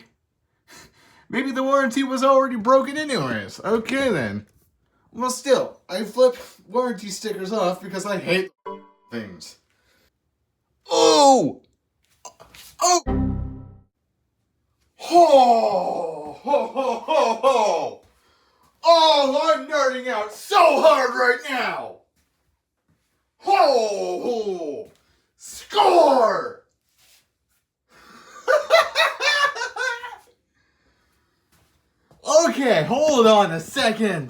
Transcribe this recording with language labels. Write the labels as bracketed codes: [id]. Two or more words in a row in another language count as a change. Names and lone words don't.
[en] Maybe the warranty was already broken anyways. Okay then. Well still, I flip warranty stickers off because I hate things. Oh! Oh! Ho! Ho ho ho ho! Oh, I'm nerding out so hard right now! Ho ho! Score! Okay, hold on a second.